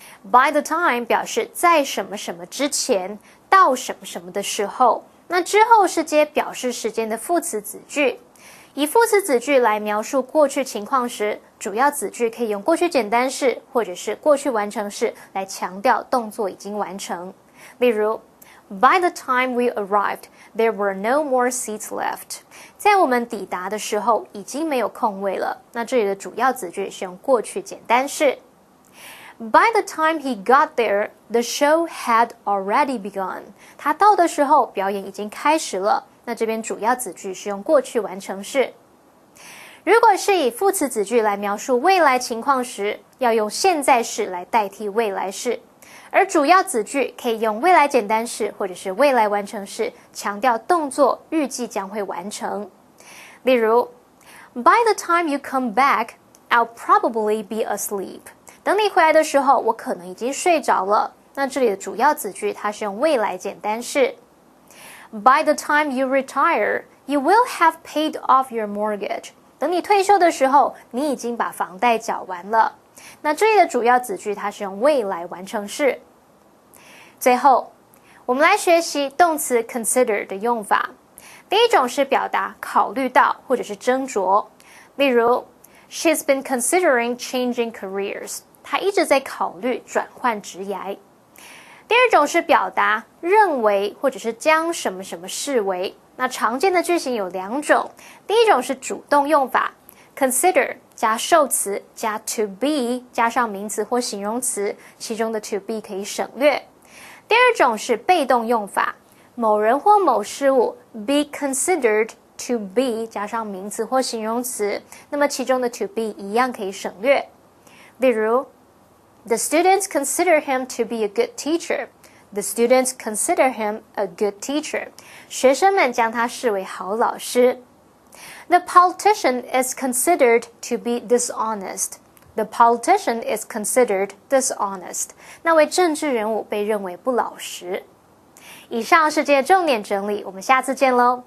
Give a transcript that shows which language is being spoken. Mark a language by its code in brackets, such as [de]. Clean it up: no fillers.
[zh] by the time 表示在什么什么之前，到什么什么的时候。那之后是接表示时间的副词子句。以副词子句来描述过去情况时，主要子句可以用过去简单式或者是过去完成式来强调动作已经完成。例如 [en] By the time we arrived, there were no more seats left. [zh] 在我们抵达的时候，已经没有空位了。那这里的主要子句是用过去简单式。 [en] By the time he got there, the show had already begun. [zh] 他到的时候，表演已经开始了。那这边主要子句是用过去完成式。如果是以副词子句来描述未来情况时，要用现在式来代替未来式。而主要子句可以用未来简单式或者是未来完成式，强调动作预计将会完成。例如 [en] By the time you come back, I'll probably be asleep. [zh] 等你回来的时候，我可能已经睡着了。那这里的主要子句它是用未来简单式。 [en] By the time you retire, you will have paid off your mortgage. [zh] 等你退休的时候，你已经把房贷缴完了。那这里的主要子句它是用未来完成式。最后，我们来学习动词 consider 的用法。第一种是表达考虑到或者是斟酌，例如 [en] She's been considering changing careers. [zh] 她一直在考虑转换职涯。第二种是表达认为或者是将什么什么视为。那常见的句型有两种，第一种是主动用法 consider 加受词加 to be 加上名词或形容词，其中的 to be 可以省略。第二种是被动用法，某人或某事物 be considered to be 加上名词或形容词，那么其中的 to be 一样可以省略。 [en] 例如 The students consider him to be a good teacher. The students consider him a good teacher. [zh] 学生们将他视为好老师。 [en] The politician is considered to be dishonest. The politician is considered dishonest. [zh] 那位政治人物被认为不老实。以上是这些重点整理，我们下次见喽。